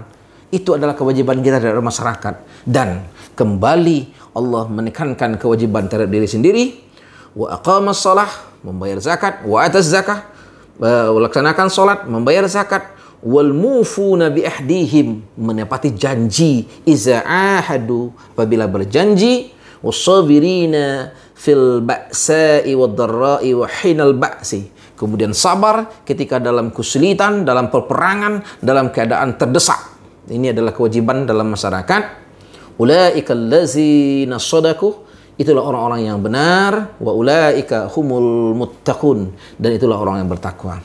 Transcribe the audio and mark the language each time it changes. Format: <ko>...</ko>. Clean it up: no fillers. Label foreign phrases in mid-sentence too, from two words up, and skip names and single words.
<id>Itu adalah kewajiban kita terhadap masyarakat. Dan kembali Allah menekankan kewajiban terhadap diri sendiri.</id> <ar>وأقام الصلاة,</ar> <id>membayar zakat,</id> <ar>وآتى الزكاة,</ar> <id>melaksanakan salat, membayar zakat.</id> <ar>والموفون بعهدهم,</ar> <id>menepati janji,</id> <ar>إذا عاهدوا,</ar> <id>apabila berjanji.</id> <ar>والصابرين في البأساء والضراء وحين البأس,</ar> <id>kemudian sabar ketika dalam kesulitan, dalam peperangan, dalam keadaan terdesak. Ini adalah kewajiban dalam masyarakat.</id> <ar>أولئك الذين صدقوا,</ar> <id>itulah orang-orang yang benar.</id> <ar>وأولئك هم المتقون,</ar> <id>dan itulah orang yang bertakwa.</id>